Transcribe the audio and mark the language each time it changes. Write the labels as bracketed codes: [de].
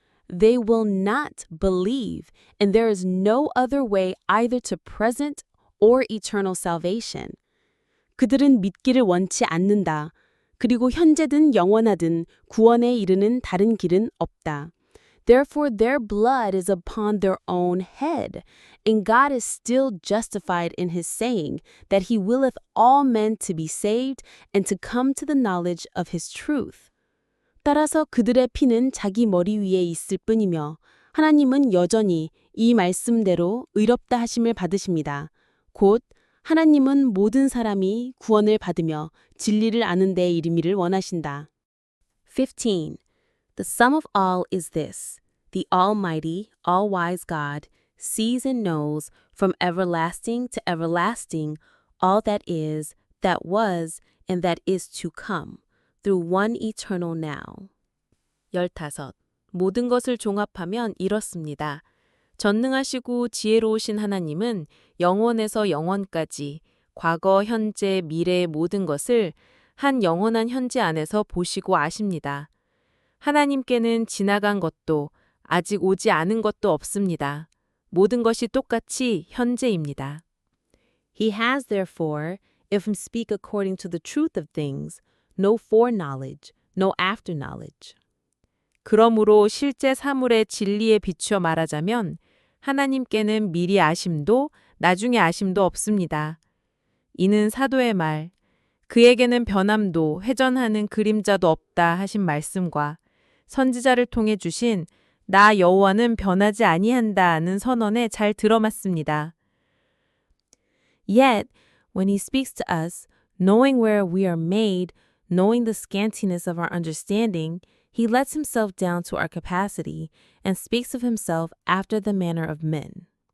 [en] They will not believe, and there is no other way either to present or eternal salvation. [ko] 그들은 믿기를 원치 않는다. 그리고 현재든 영원하든 구원에 이르는 다른 길은 없다. [en] Therefore their blood is upon their own head, and God is still justified in his saying that he willeth all men to be saved and to come to the knowledge of his truth. [ko] 따라서 그들의 피는 자기 머리 위에 있을 뿐이며 하나님은 여전히 이 말씀대로 의롭다 하심을 받으십니다. 곧 하나님은 모든 사람이 구원을 받으며 진리를 아는 데 이르미를 원하신다. [en] 15. The sum of all is this. The Almighty, all-wise God sees and knows from everlasting to everlasting all that is, that was, and that is to come, through one eternal now. [ko] 15. 모든 것을 종합하면 이렇습니다. 전능하시고 지혜로우신 하나님은 영원에서 영원까지 과거, 현재, 미래의 모든 것을 한 영원한 현재 안에서 보시고 아십니다. 하나님께는 지나간 것도 아직 오지 않은 것도 없습니다. 모든 것이 똑같이 현재입니다. [en] He has therefore, if we speak according to the truth of things, no foreknowledge, no afterknowledge. [ko] 그러므로 실제 사물의 진리에 비추어 말하자면 하나님께는 미리 아심도 나중에 아심도 없습니다. 이는 사도의 말, 그에게는 변함도 회전하는 그림자도 없다 하신 말씀과 선지자를 통해 주신 나 여호와는 변하지 아니한다는 선언에 잘 들어맞습니다. [en] Yet, when he speaks to us, knowing where we are made, knowing the scantiness of our understanding, he lets himself down to our capacity and speaks of himself after the manner of men.